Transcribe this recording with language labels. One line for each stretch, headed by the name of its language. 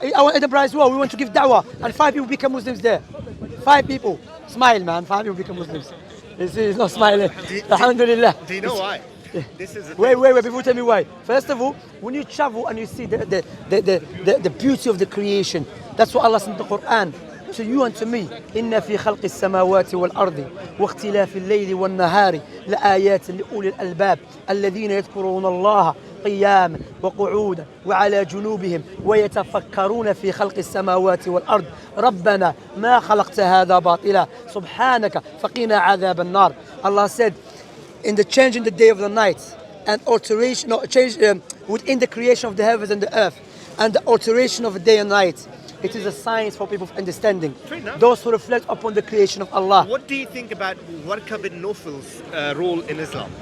English: I went to Edinburgh as well. We went to give da'wah, and 5 people became Muslims there. 5 people. Smile, man. 5 people become Muslims. You see, he's not smiling. Alhamdulillah. Do you know why? This is a Wait, before you tell me why. First of all, when you travel and you see the beauty of the creation, that's what Allah said in the Quran. To you and to me,
Arabic: إن في خلق السماوات والأرض واختلاف الليل والنهار لآيات لأولي الألباب الذين يذكرون الله قياما وقعودا وعلى جنوبهم ويتفكرون في خلق السماوات والأرض ربنا ما خلقت هذا باطلا سبحانك فقنا عذاب النار.
English: Allah said, in the change in the day of the night and alteration, change within the creation of the heavens and the earth and the alteration of the day and night. It is a science for people of understanding. Fair enough. Those who reflect upon the creation of Allah. What do you think about Warqa bin Nawfal's role in Islam?